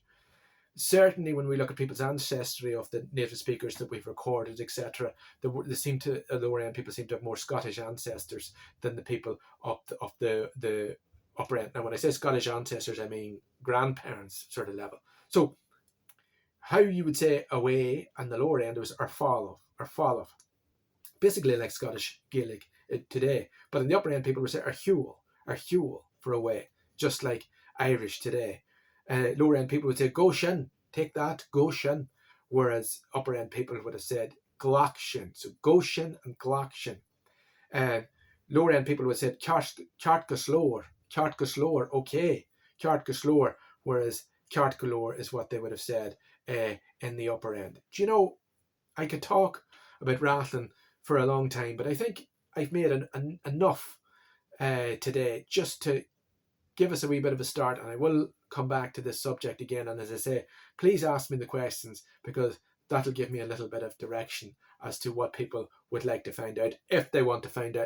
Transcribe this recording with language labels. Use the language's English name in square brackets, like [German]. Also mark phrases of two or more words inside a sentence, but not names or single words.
[English] Certainly, when we look at people's ancestry of the native speakers that we've recorded, etc., the lower end people seem to have more Scottish ancestors than the people of the upper end. Now, when I say Scottish ancestors, I mean grandparents sort of level. So, how you would say away and the lower end was [Irish] ar fáilte, [English] basically like Scottish Gaelic today. But in the upper end, people would say [Irish] ar huel [English] for away, just like Irish today. Lower end people would say [Irish] go shin, [English] take that, [Irish] go shin, [English] whereas upper end people would have said [Irish] gľac shin. [English] So [Irish] go shin [English] and [Irish] gľac shin. [English] Lower end people would have said [Irish] ceart go slór, [English] okay, [Irish] ceart go slór, [English] whereas [Irish] ceart go leor [English] is what they would have said in the upper end. Do you know, I could talk about Rathlin for a long time, but I think I've made enough today just to give us a wee bit of a start, and I will come back to this subject again. And as I say, please ask me the questions, because that'll give me a little bit of direction as to what people would like to find out, if they want to find out.